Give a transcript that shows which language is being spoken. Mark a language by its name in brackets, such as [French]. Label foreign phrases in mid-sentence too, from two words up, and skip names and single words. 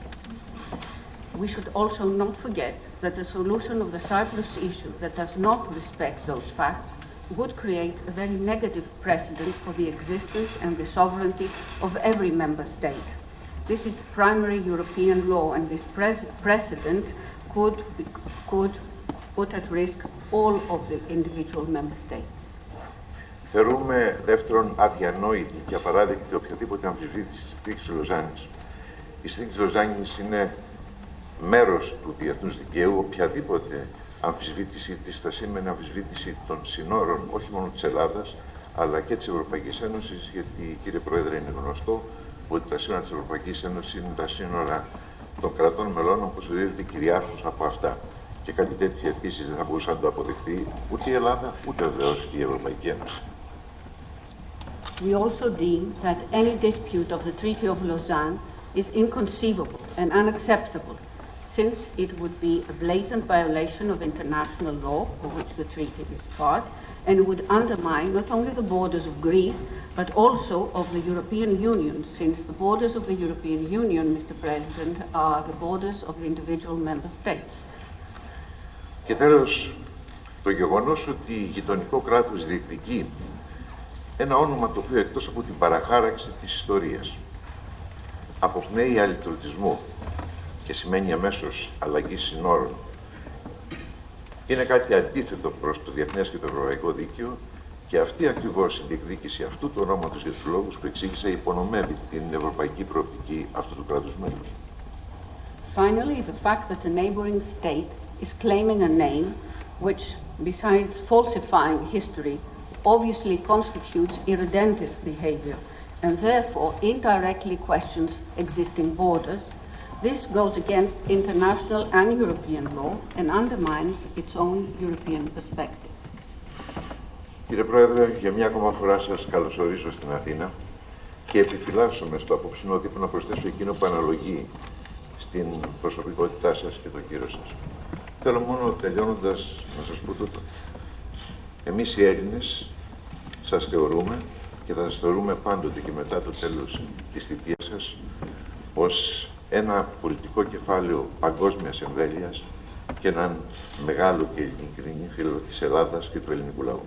[Greek] We should also not forget that the solution of the Cyprus issue that does not respect those facts would create a very negative precedent for the existence and the sovereignty of every member state. This is primary European law, and this precedent could put at risk all of the individual member states. Θεωρούμε δεύτερον αδιανόητη και απαράδεκτη οποιαδήποτε αμφισβήτηση της συνθήκης της Λοζάνης. Η συνθήκη της Λοζάνης είναι μέρος του διεθνούς δικαίου. Οποιαδήποτε αμφισβήτηση της θα σήμαινε αμφισβήτηση των συνόρων όχι μόνο της Ελλάδας αλλά και της Ευρωπαϊκής Ένωσης, γιατί, κύριε Πρόεδρε, είναι γνωστό ότι τα σύνορα της Ευρωπαϊκής Ένωσης είναι τα σύνορα των κρατών μελών, όπως ορίζεται κυριάρχος από αυτά. Και κάτι τέτοιο επίσης δεν θα μπορούσε να το αποδεχθεί ούτε η Ελλάδα, ούτε βεβαίως και η Ευρωπαϊκή Ένωση. [English] We also deem that any dispute of the Treaty of Lausanne is inconceivable and unacceptable, since it would be a blatant violation of international law, of which the treaty is part, and it would undermine not only the borders of Greece, but also of the European Union, since the borders of the European Union, Mr. President, are the borders of the individual member states. [Greek] Και τέλος, το γεγονός ότι η γειτονικό κράτος διεκδικεί ένα όνομα το οποίο εκτός από την παραχάραξη της ιστορίας αποπνέει αλυτρωτισμό και σημαίνει αμέσως αλλαγή συνόρων, είναι κάτι αντίθετο προς το διεθνές και το ευρωπαϊκό δίκαιο και αυτή ακριβώς η διεκδίκηση αυτού του ονόματος για τους λόγους που εξήγησα υπονομεύει την ευρωπαϊκή προοπτική αυτού του κράτους μέλους. [English] Finally, the fact that a neighboring state is claiming a name which, besides falsifying history, obviously constitutes irredentist behavior and therefore indirectly questions existing borders. This goes against international and European law and undermines its own European perspective. [Greek] Κύριε Πρόεδρε, για μια ακόμα φορά σας καλωσορίζω στην Αθήνα και επιφυλάσσομαι στο απόψινό τύπο να προσθέσω εκείνο που αναλογεί την προσωπικότητά σας και το κύρος σας. Θέλω μόνο τελειώνοντας να σας πω τούτο. Εμείς οι Έλληνες σας θεωρούμε και θα σας θεωρούμε πάντοτε και μετά το τέλος της θητείας σας ως ένα πολιτικό κεφάλαιο παγκόσμιας εμβέλειας και έναν μεγάλο και ειλικρινή φίλο της Ελλάδας και του ελληνικού λαού.